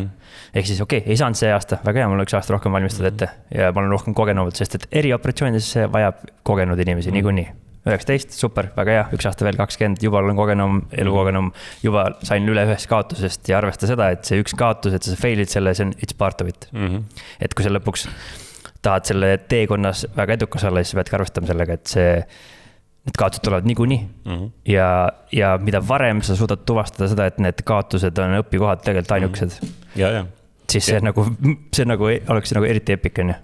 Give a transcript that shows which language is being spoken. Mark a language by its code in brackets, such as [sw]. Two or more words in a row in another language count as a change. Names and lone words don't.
[et] Ehk siis ei saanud see aasta, väga hea, mul üks aasta rohkem valmistada ette ja ma olen rohkem kogenud, sest et erioperatsioonides see vajab kogenud inimesi niikuinii. 19, super, väga hea, üks aasta veel 20, juba olen kogenum, elukogenum, juba sain üle ühest kaotusest ja arvesta seda, et see üks kaotus, et sa fail'id selle, see on [en] it's part of it. [et] Et kui sa lõpuks tahad selle teekonnas väga edukas olla, siis pead ka arvestama sellega, et need kaotused tulevad niikuinii. Ja mida varem sa suudad tuvastada seda, et need kaotused on õpikohad tegelikult ainukesed, siis see nagu oleks nagu eriti epic, on ju.